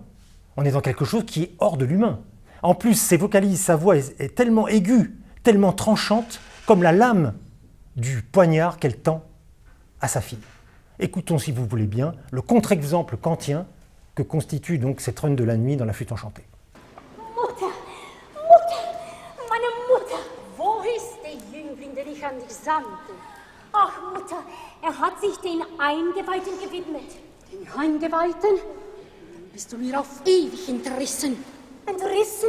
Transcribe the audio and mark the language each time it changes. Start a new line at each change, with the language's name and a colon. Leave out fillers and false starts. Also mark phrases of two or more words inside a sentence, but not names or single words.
French: On est dans quelque chose qui est hors de l'humain. En plus, ces vocalises, sa voix est tellement aiguë, tellement tranchante, comme la lame du poignard qu'elle tend à sa fille. Écoutons, si vous voulez bien, le contre-exemple kantien que constitue donc cette Reine de la Nuit dans la flûte enchantée.
German: Meine Mutter! Wo ist der Jüngling, den ich an dich sandte? Ach, Mutter, hat sich den Eingeweihten gewidmet. Den Eingeweihten? Bist du mir auf ewig entrissen? Entrissen?